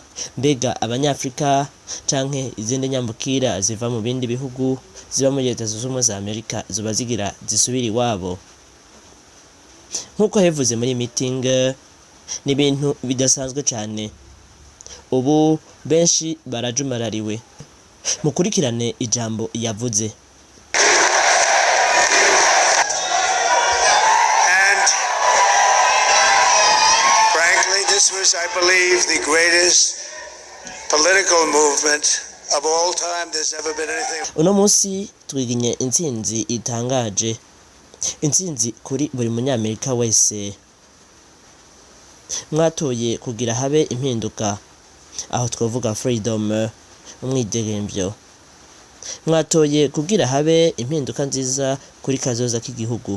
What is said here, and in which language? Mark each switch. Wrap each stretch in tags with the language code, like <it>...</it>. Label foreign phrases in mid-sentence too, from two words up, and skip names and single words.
<rn>Mbega abanyafrika canke izindi nyambukira ziva mu bindi bihugu ziba muri leta zunze ubumwe za Amerika zuba zigira zisubira iwabo. Nkuko hevuze muri meeting ni ibintu bidasanzwe cyane. Ubu benshi barajumarariwe. Mukurikirane ijambo yavuze.</rn> <en>This was, I believe, the greatest political movement of all time. There's never been anything.</en> <rn>Uno munsi twiginye intsinzi itangaje. Intsinzi kuri buri munyamerika wese. Mwatoye kugira habe impinduka. Aho twavuga freedom, umwidegemvyo. Mwatoye kugira habe impinduka nziza kuri kazoza k'igihugu.</rn>